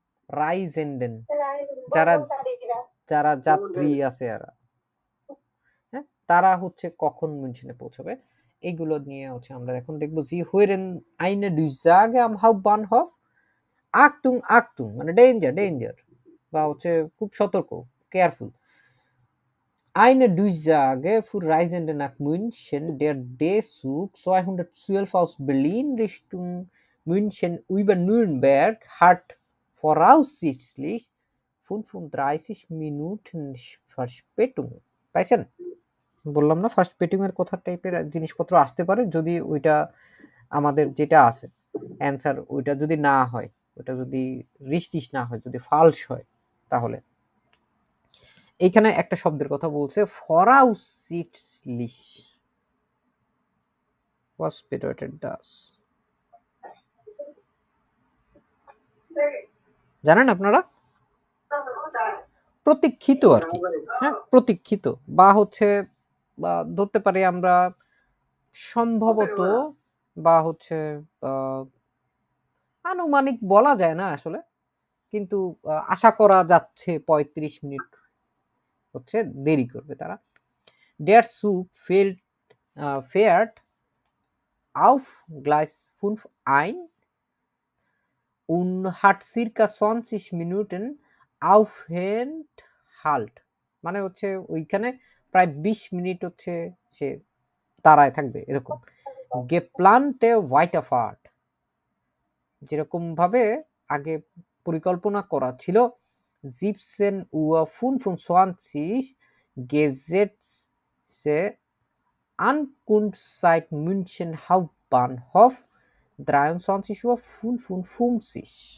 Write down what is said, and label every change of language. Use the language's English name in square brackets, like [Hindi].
[Bangla] রাইজেন্ডেন, যারা যারা যাত্রী আছে এরা, হ্যাঁ, তারা হচ্ছে কখন মিউনশনে পৌঁছাবে, এইগুলো নিয়ে হচ্ছে আমরা এখন দেখবো। জি হোয়েরেন আইনে দুইজাগে আম হাউপবানহফ আক্তুং আক্তুং, মানে ডেঞ্জার ডেঞ্জার, বা হচ্ছে খুব সতর্ক, careful. [German] Eine Durchsage für Reisende nach München, der D-Zug 212 aus Berlin Richtung München über Nürnberg hat voraussichtlich 35 Minuten Verspätung। [Bangla] পাইছেন? বললাম না ফার্স্ট পেটিং এর কথা টাইপের জিনিসপত্র আসতে পারে যদি ওইটা আমাদের যেটা আছে অ্যান্সার ওইটা যদি না হয়, ওইটা যদি রিস্টিস না হয়, যদি ফালস হয়, তাহলে এইখানে একটা শব্দের কথা বলছে voraussichtlich, [German] was bedeutet das? [Bangla] জানেন আপনারা? প্রতীক্ষিত আর কি, হ্যাঁ, প্রতীক্ষিত, বা হচ্ছে বা ধরতে পারি আমরা সম্ভবত, বা হচ্ছে আনুমানিক বলা যায় না আসলে, কিন্তু আশা করা যাচ্ছে 35 মিনিট হচ্ছে দেরি করবে তারা। [German] Der Zug fährt auf Gleis 5 ein und hat circa 20 Minuten Aufenthalt, [Bangla] মানে হচ্ছে ওইখানে প্রায় 20 মিনিট হচ্ছে সে দাঁড়ায় থাকবে এরকম। [German] geplante Weiterfahrt, [Bangla] যেরকম ভাবে আগে পরিকল্পনা করা ছিল [German] 17:25 Gesetze Ankunftszeit München Hauptbahnhof 23:55